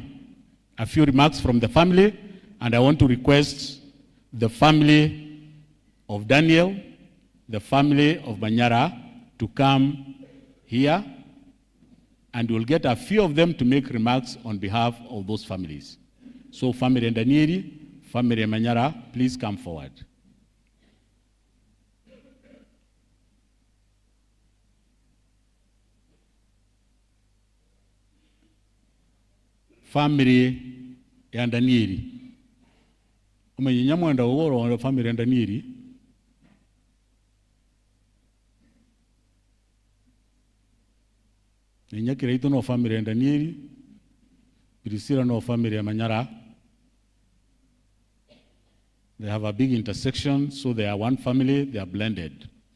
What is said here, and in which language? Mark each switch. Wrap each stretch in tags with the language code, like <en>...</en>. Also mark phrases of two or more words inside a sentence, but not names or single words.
<en>A few remarks from the family, and I want to request the family of Daniel, the family of Banyara to come here, and we'll get a few of them to make remarks on behalf of those families. So family Ndanieri, family Manyara, please come forward.</en> <mer>Family ya Ndanieri. Umenye mwenda woro wa family ya Ndanieri. Nenya KIRAITU no family ya Ndanieri. Priscilla no family ya Manyara.</mer> <en>They have a big intersection, so they are one family, they are blended.</en>